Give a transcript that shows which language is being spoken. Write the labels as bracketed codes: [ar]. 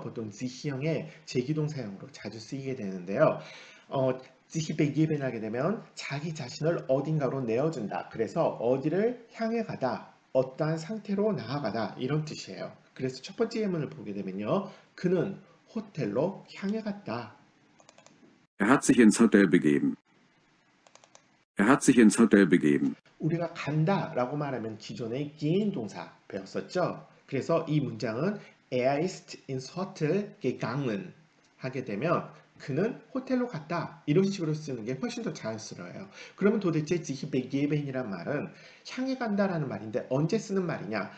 [ko] 보통 sich형의 제기동사형으로 자주 쓰이게 되는데요. sich begeben 하게 되면 자기 자신을 어딘가로 내어준다. 그래서 어디를 향해 가다. 어떠한 상태로 나아가다 이런 뜻이에요. 그래서 첫 번째 예문을 보게 되면요. 그는 호텔로 향해 갔다. [de] Er hat sich ins Hotel begeben. Er hat sich ins Hotel begeben. [ko] 우리가 간다라고 말하면 기존의 gehen 동사 배웠었죠. 그래서 이 문장은 [de] Er ist ins Hotel gegangen [ko] 하게 되면 그는 호텔로 갔다 이런 식으로 쓰는 게 훨씬 더 자연스러워요. 그러면 도대체 sich begeben이란 말은 향해 간다라는 말인데 언제 쓰는 말이냐?